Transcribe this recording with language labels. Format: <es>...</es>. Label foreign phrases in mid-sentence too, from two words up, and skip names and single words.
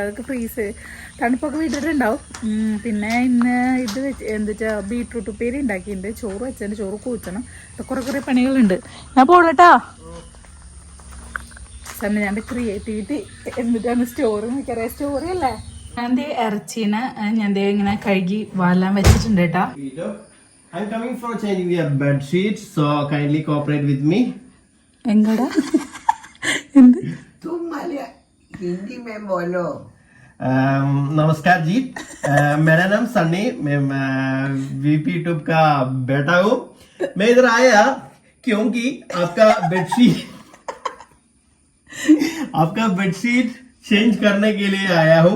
<ml>അതൊക്കെ ഫ്രീസ് തണുപ്പൊക്കെ വിട്ടിട്ടുണ്ടാവും. പിന്നെ ഇന്ന് ഇത് വെച്ച് എന്താ ബീട്രൂട്ട് ഉപ്പേരി ഉണ്ടാക്കിയിട്ടുണ്ട്. ചോറ് വെച്ചിട്ടുണ്ട്, ചോറ് കൂച്ചണം. ഇപ്പം കുറേ പണികളുണ്ട്. ഞാൻ പോകട്ടാ. ഞാൻ ക്രിയേറ്റിവിറ്റി എന്നിട്ടാണ് സ്റ്റോറി നോക്കിയറിയാം. സ്റ്റോറി അല്ലേ? ഞാൻ ഇറച്ചീനെ ഞാൻ ഇങ്ങനെ കഴുകി വാലാൻ വെച്ചിട്ടുണ്ട് കേട്ടാ.</ml> <en>I'm coming for changing your bed sheets, so kindly cooperate with me.</en> <ml>എങ്ങടാ? എന്ത്?</ml> <hi>तुम हिंदी में बोलो. नमस्कार जी, मेरा नाम सन्नी, मैं वीपी यूट्यूब का बेटा हूँ. मैं इधर आया क्योंकि आपका</hi> <en>bedsheet change</en> <hi>करने के लिए आया हूँ.</hi>